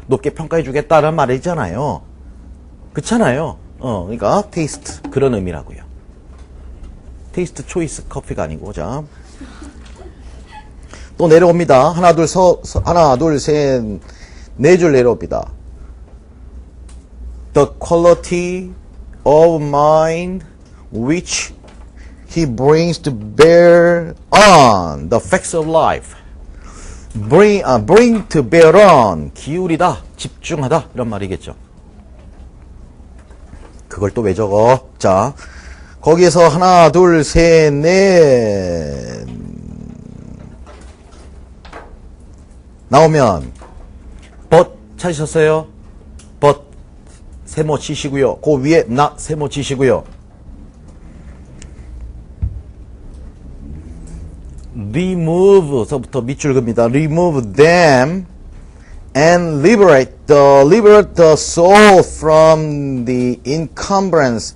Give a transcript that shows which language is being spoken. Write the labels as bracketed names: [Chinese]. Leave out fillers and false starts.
[Korean] 높게 평가해 주겠다는 말이잖아요. 그렇잖아요. 그러니까 테이스트. 그런 의미라고요. 테이스트 초이스 커피가 아니고, 자. 또 내려옵니다. 하나, 둘, 셋, 네 줄 내려옵니다. [English] The quality of mind which he brings to bear on the facts of life. Bring to bear on. [Korean] 기울이다, 집중하다 이런 말이겠죠. 그걸 또 왜 적어? 자, 거기에서 하나, 둘, 셋, 넷 나오면 but 찾으셨어요? but 세모 치시고요. 그 위에 not 세모 치시고요. remove서부터 밑줄 긋습니다. [English] remove them and liberate the soul from the encumbrance.